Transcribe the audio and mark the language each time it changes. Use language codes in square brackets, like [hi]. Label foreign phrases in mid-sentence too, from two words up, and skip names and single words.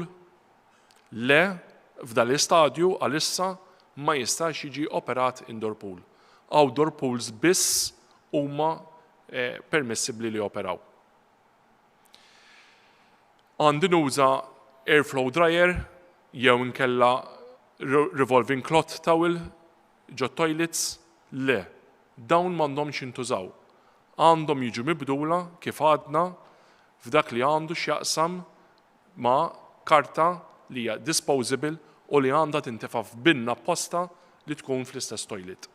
[mt] Le, f'dan l-istadju għalissa ma jistax jiġi operat [en] indoor pool. Outdoor pools [mt] biss huma permissibbli li operaw. Għandi nuża [en] airflow dryer [mt] jew inkella [en] revolving cloth towel [mt] ġo toilets? Le, dawn m'għandhomx jintużaw. Għandhom jiġu mibdula kif għadna f'dak li għandu x'jaqsam ma' karta li hija disposable u li għandha tintefa' f'binna apposta li tkun fl-istess toilet.